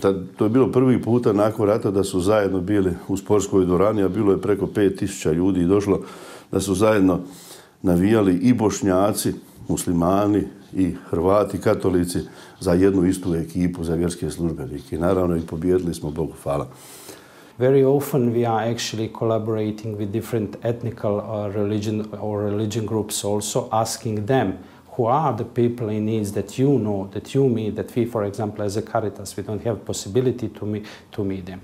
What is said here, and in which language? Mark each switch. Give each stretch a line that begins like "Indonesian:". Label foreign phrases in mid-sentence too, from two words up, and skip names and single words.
Croatian: To je bilo prvi puta nakon rata da su zajedno bili u sportskoj dvorani, a bilo je preko 5000 ljudi i došlo da su zajedno navijali i Bošnjaci, muslimani i Hrvati, katolici za jednu istu ekipu, za vjerske službenike. I naravno i pobijedili smo, Bogu hvala.
English: Very often we are actually collaborating with different ethnical religion groups also, asking them who are the people in needs that you know, that you meet, that we, for example, as a Caritas, we don't have possibility to meet them.